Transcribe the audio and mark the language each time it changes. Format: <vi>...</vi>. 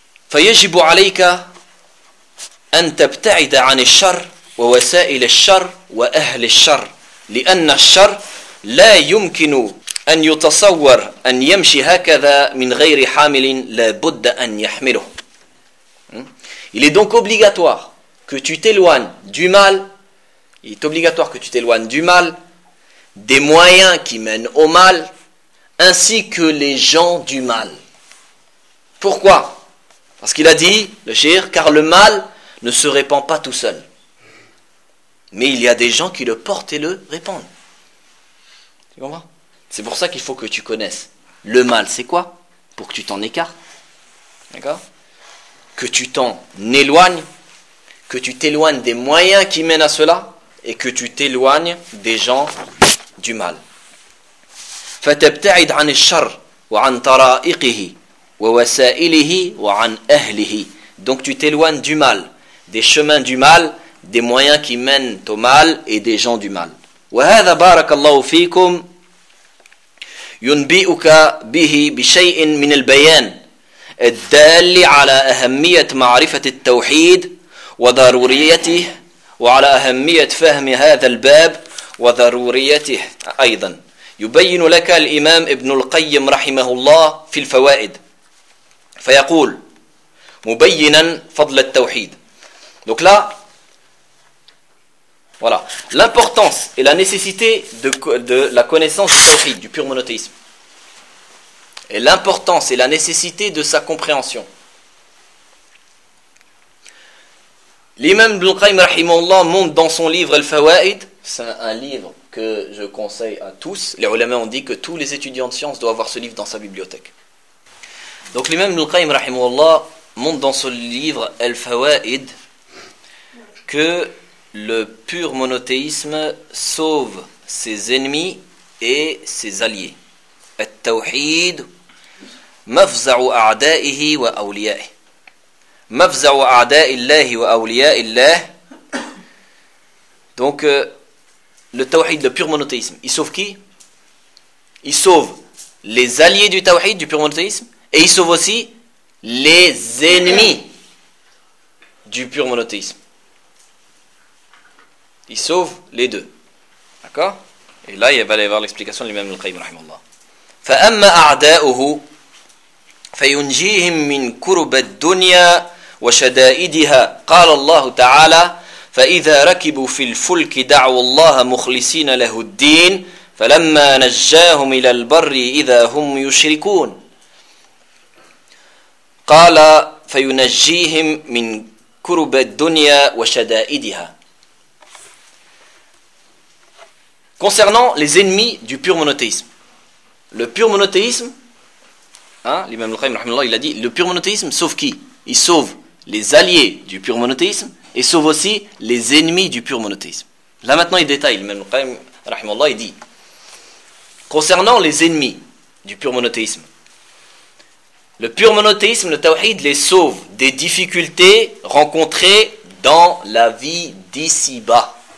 <ar>فيجب عليك أن تبتعد عن الشر ووسائل الشر وأهل الشر لأن الشر لا يمكن أن يتصور أن يمشي هكذا من غير حامل لا بد أن يحمله.</ar> <fr>Il est donc obligatoire que tu t'éloignes du mal. Il est obligatoire que tu t'éloignes du mal, des moyens qui mènent au mal, ainsi que les gens du mal. Pourquoi ? Parce qu'il a dit, le shir, car le mal ne se répand pas tout seul. Mais il y a des gens qui le portent et le répandent. Tu comprends ? C'est pour ça qu'il faut que tu connaisses le mal, c'est quoi ? Pour que tu t'en écartes. D'accord ? Que tu t'en éloignes, que tu t'éloignes des moyens qui mènent à cela, et que tu t'éloignes des gens du mal.</fr> <ar>فتبتعد عن الشر وعن طرائقه ووسائله وعن أهله.</ar> <fr>Donc tu t'éloignes du mal, des chemins du mal, des moyens qui mènent au mal et des gens du mal.</fr> <ar>وهذا بارك الله فيكم ينبئك به بشيء من البيان الدال على أهمية معرفة التوحيد وضروريته وعلى أهمية فهم هذا الباب وضروريته أيضا. يبين لك الإمام ابن القيم رحمه الله في الفوائد فيقول مبينا فضل التوحيد.</ar> <fr>Donc là, voilà, l'importance et la nécessité de la connaissance du tawhid, du pur monothéisme. Et l'importance et la nécessité de sa compréhension. L'imam Ibn Qayyim rahimahullah montre dans son livre Al-Fawa'id, c'est un livre que je conseille à tous. Les ulama ont dit que tous les étudiants de sciences doivent avoir ce livre dans sa bibliothèque. Donc l'imam Ibn Qayyim rahimahullah montre dans son livre Al-Fawa'id que le pur monothéisme sauve ses ennemis et ses alliés.</fr> <ar>التوحيد مفزع أعدائه وأوليائه مفزع أعداء الله وأولياء الله.</ar> <fr>Donc le tawhid, le pur monothéisme, il sauve qui? Il sauve les alliés du tawhid, du pur monothéisme, et il sauve aussi les ennemis du pur monothéisme. Il sauve les deux. D'accord? Et là, il va aller voir l'explication de l'imam Al-Qayyim rahimahullah.</fr> <ar>فأما أعداؤه فينجيهم من كرب الدنيا وشدائدها. قال الله تعالى فإذا ركبوا في الفلك دعوا الله مخلصين له الدين فلما نجاهم إلى البر إذا هم يشركون. قال فينجيهم من كرب الدنيا وشدائدها.</ar> <fr>Concernant les ennemis du pur monothéisme. Le pur monothéisme, hein, l'imam Al-Qayyim rahimahullah, il a dit, le pur monothéisme sauve qui? Il sauve les alliés du pur monothéisme et sauve aussi les ennemis du pur monothéisme. Là maintenant, il détaille, l'imam Al-Qayyim rahimahullah, il dit, concernant les ennemis du pur monothéisme, le pur monothéisme, le tawhid, les sauve des difficultés rencontrées dans la vie d'ici-bas.</fr>